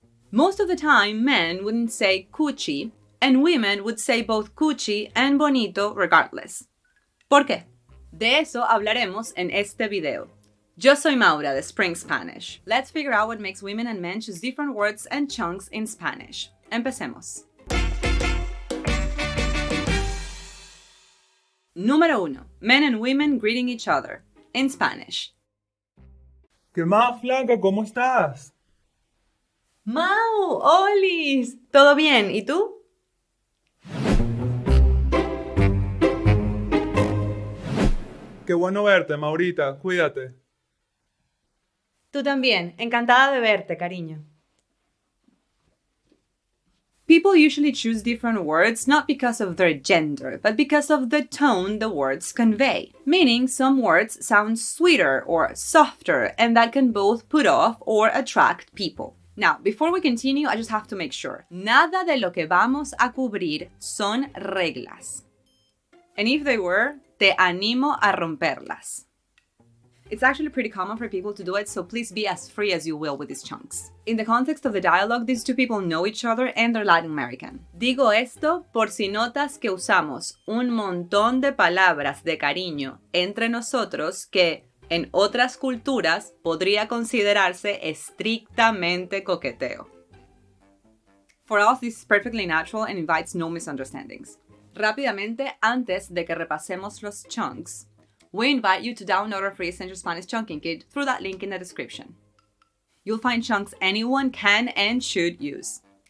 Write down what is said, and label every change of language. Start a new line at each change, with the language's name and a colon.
English: Most of the time, men wouldn't say cuchi, and women would say both cuchi and bonito regardless.
Spanish: ¿Por qué? De eso hablaremos en este video. Yo soy Maura de Spring Spanish.
English: Let's figure out what makes women and men choose different words and chunks in Spanish.
Spanish: Empecemos.
English: Número 1. Men and women greeting each other. In Spanish.
Spanish: ¿Qué más, flaca? ¿Cómo estás? Mau, Olis, ¿todo bien? ¿Y tú? Qué bueno verte, Maurita. Cuídate. Tú también, encantada de verte, cariño.
English: People usually choose different words not because of their gender, but because of the tone the words convey. Meaning, some words sound sweeter or softer, and that can both put off or attract people. Now, before we continue, I just have to make sure.
Spanish: Nada de lo que vamos a cubrir son reglas.
English: And if they were,
Spanish: te animo a romperlas.
English: It's actually pretty common for people to do it, so please be as free as you will with these chunks. In the context of the dialogue, these two people know each other and they're Latin American.
Spanish: Digo esto por si notas que usamos un montón de palabras de cariño entre nosotros que en otras culturas podría considerarse estrictamente coqueteo.
English: For us, this is perfectly natural and invites no misunderstandings.
Spanish: Rápidamente, antes de que repasemos los chunks,
English: we invite you to download our free Essential Spanish Chunking Kit through that link in the description. You'll find chunks anyone can and should use.